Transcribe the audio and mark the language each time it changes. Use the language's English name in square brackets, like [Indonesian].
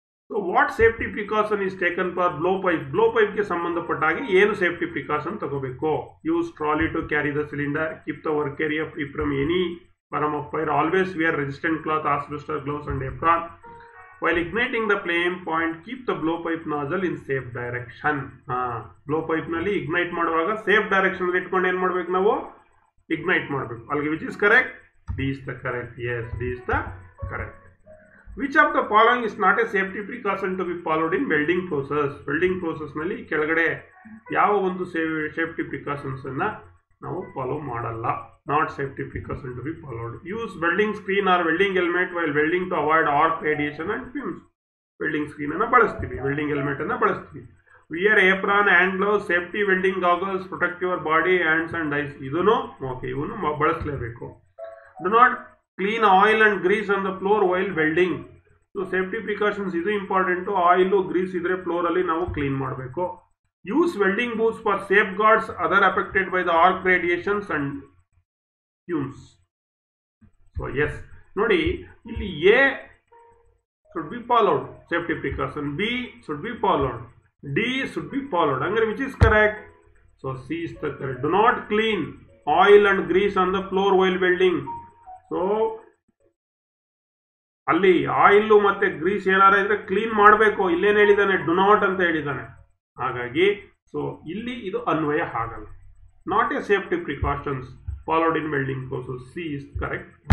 [English] So what safety precaution is taken for blow pipe? [Kannada] Blow pipe ke sambandhapattaage ಏನು safety precaution ತಗೋಬೇಕು? [English] Use trolley to carry the cylinder. Keep the work area free from any form of fire. Always wear resistant cloth, asbestos gloves and apron. While igniting the flame, point keep the blow pipe nozzle in safe direction. [Kannada] Blow pipe ನಲ್ಲಿ ignite ಮಾಡುವಾಗ safe direction ಅಲ್ಲಿ ಇಟ್ಕೊಂಡು ಏನು ಮಾಡಬೇಕು, ನಾವು ignite ಮಾಡಬೇಕು. [English] ಅಲ್ಲಿಗೆ which is correct? D is the correct. Yes, D is the correct. Which of the following is not a safety precaution to be followed in welding process? [Kannada] Welding process ನಲ್ಲಿ ಕೆಳಗಡೆ ಯಾವ ಒಂದು ಸೇಫ್ಟಿ ಪ್ರಿಕಾಷನ್ಸ್ ಅನ್ನ ನಾವು follow ಮಾಡಲ್ಲ. [English] Not safety precaution to be followed. Use welding screen or welding helmet while welding to avoid arc radiation and fumes. [Kannada] Welding screen ಅನ್ನು ಬಳಸ್ತೀವಿ, welding helmet ಅನ್ನು ಬಳಸ್ತೀವಿ. [English] Wear apron, hand gloves, safety welding goggles, protect your body, hands and eyes. [Kannada] ಇದನ್ನು okay, ಇವನು ಬಳಸಲೇಬೇಕು. [English] Do not clean oil and grease on the floor while welding. [Kannada] So safety precautions ಇದು important. Oil Greece ಇದ್ರೆ floor ಅಲ್ಲಿ ನಾವು clean ಮಾಡಬೇಕು. [English] Use welding boots for safeguards other affected by the arc radiations and fumes. So yes, [Kannada] ನೋಡಿ ಇಲ್ಲಿ [English] A should be followed, safety precaution. B should be followed. D should be followed. Angare which is correct? So C is the correct. Do not clean oil and grease on the floor while welding. [Kannada] So ಅಲ್ಲಿ oil ಮತ್ತೆ Greece ಏನಾರ ಇದ್ರೆ clean ಮಾಡಬೇಕು. ಇಲ್ಲೇನು ಹೇಳಿದಾನೆ? Do not ಅಂತ ಹೇಳಿದಾನೆ. ಹಾಗಾಗಿ ಸೊ ಇಲ್ಲಿ ಇದು ಅನ್ವಯ ಆಗಲ್ಲ. [English] Not a safety precautions followed in welding process. C is correct.